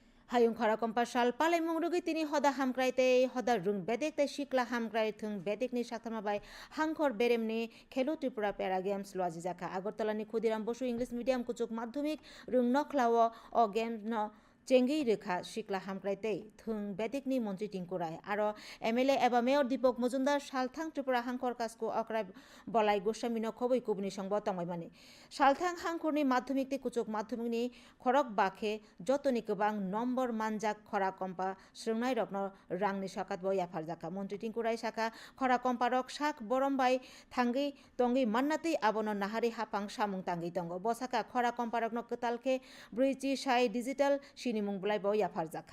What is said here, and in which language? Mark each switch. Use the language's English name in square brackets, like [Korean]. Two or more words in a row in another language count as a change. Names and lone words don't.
[Kok Borok] Hayung khara kompa sal palai mongrugi tini hoda hamkrai te hoda rung bedek te shikla hamkrai thung bedek ni saktama bai hangkhor berem ni khelo tripura para games loaji jaka Agartala ni Khudiram Bosu [English] English medium [Kok Borok] kuchuk madhyamik rung nokhlawo o game no চেঙ্গি রেখা শিকলা হামক্রাইতে থুং বেদিকনি মন্ত্রী টিঙ্কুরাই আরো এমএলএ এবা মেয়র দীপক মজুমদার সালথাং ত্রিপুরা হাংখর কাজকো অকরাই বলাই গোস্বামীন খবই কুবনি সংব তংমাইমানি সালথাং হাংখরনি মাধ্যমিকতে কুচক মাধ্যমিকনি খরক বাখে যতনি গোবাং নম্বর মানজাক খরা কম্পা স্রংনাই রত্ন রাংনি সাকাত বই আফার জাকা মন্ত্রী টিঙ্কুরাই সাকা খরা কম্পা রক শাক বরমবাই থাঙ্গি তঙ্গি মান্নাতেই আবন নাহারি হাপাং সামুং তাঙ্গি তঙ্গ বসাকা খরা কম্পা রক কতালকে ব্রুইচি সাই ডিজিটাল সিনিমুং বলাই বই আফার জাকা